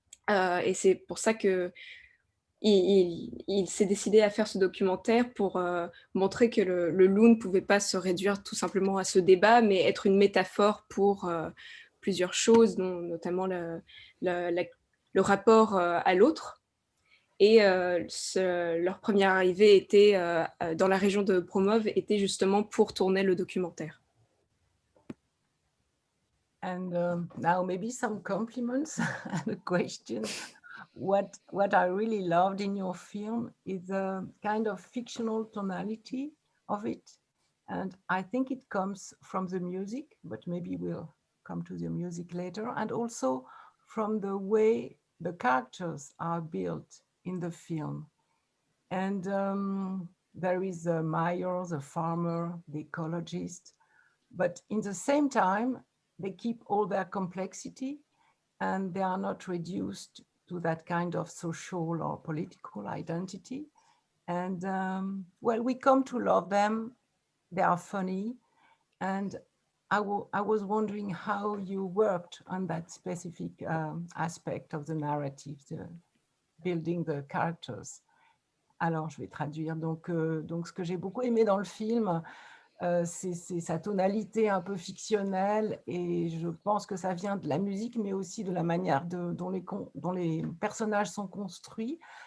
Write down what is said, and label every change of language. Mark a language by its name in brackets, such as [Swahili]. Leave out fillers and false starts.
[French] Et c'est pour ça que il s'est décidé à faire ce documentaire pour montrer que le loup ne pouvait pas se réduire tout simplement à ce débat, mais être une métaphore pour plusieurs choses, notamment le rapport à l'autre. Et leur première arrivée était dans la région de Bromov, était justement pour tourner le documentaire. [English] And now maybe some compliments and a question. What I really loved in your film is the kind of fictional tonality of it. And I think it comes from the music, but maybe we'll come to the music later. And also from the way the characters are built in the film. And there is Meyer, the farmer, the ecologist, but in the same time, they keep all their complexity and they are not reduced to that kind of social or political identity. And well, we come to love them. They are funny. And I was wondering how you worked on that specific aspect of the narrative, building the characters. [French] Alors, je vais traduire. Donc ce que j'ai beaucoup aimé dans le film, c'est sa tonalité un peu fictionnelle et je pense que ça vient de la musique, mais aussi de la manière dont les personnages sont construits.